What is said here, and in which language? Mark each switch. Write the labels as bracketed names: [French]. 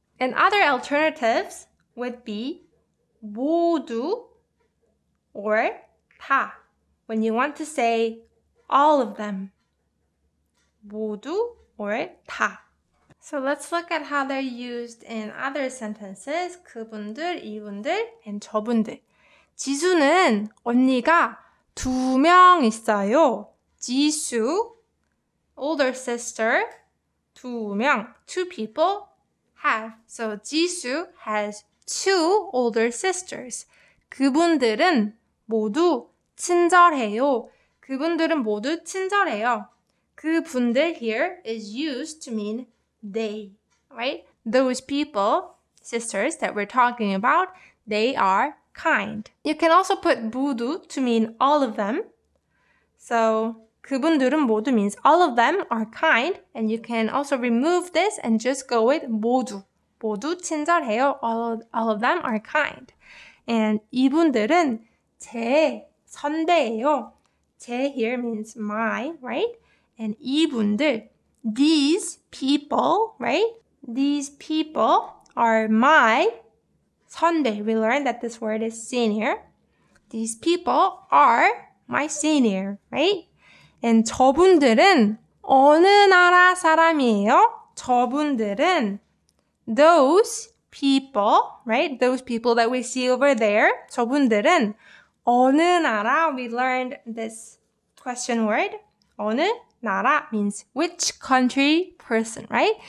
[English] And other alternatives would be 모두 or 다. When you want to say all of them, 모두 or 다. So let's look at how they're used in other sentences. [Korean] 그분들, 이분들, and 저분들. 지수는 언니가 2명 있어요. [English] 지수, older sister, 2명, 2 people have. So 지수 has 2 older sisters. [Korean] 그분들은 모두 친절해요. 그분들은 모두 친절해요. [English] 그분들 here is used to mean they, right? Those people, sisters that we're talking about, they are kind. You can also put 모두 to mean all of them. So [Korean] 그분들은 모두 [English] means all of them are kind. And you can also remove this and just go with 모두. [Korean] 모두 친절해요. [English] All of them are kind. [Korean] And 이분들은 제 선배예요. [English] 제 here means my, right? And 이분들, these people, right? These people are my 선배. We learned that this word is senior. These people are my senior, right? [Korean] And 저분들은 어느 나라 사람이에요? [English] 저분들은 those people, right? Those people that we see over there. [Korean] 저분들은 어느 나라? [English] We learned this question word. 어느 나라 means which country person, right?